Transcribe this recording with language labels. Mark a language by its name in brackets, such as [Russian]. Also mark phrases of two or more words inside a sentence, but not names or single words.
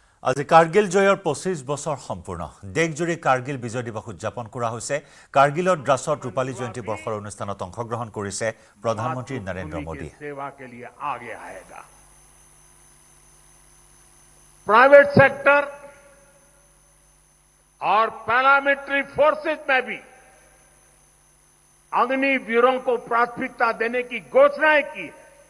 [Assamese] আজি কাৰ্গিল জয়ৰ 25 বছৰ সম্পূৰ্ণ দেশজুৰি কাৰ্গিল বিজয় দিৱস উদযাপন কৰা হৈছে। কাৰ্গিলত দ্ৰাছত ৰূপালী জয়ন্তী বৰ্ষৰ অনুষ্ঠানত অংশগ্ৰহণ কৰিছে প্ৰধানমন্ত্ৰী নৰেন্দ্ৰ মোদী। [Hindi] प्राइवेट सेक्टर और पैरामिलिट्री फोर्सेस में भी अग्निवीरों को प्राथमिकता देने की घोषणाएं की है।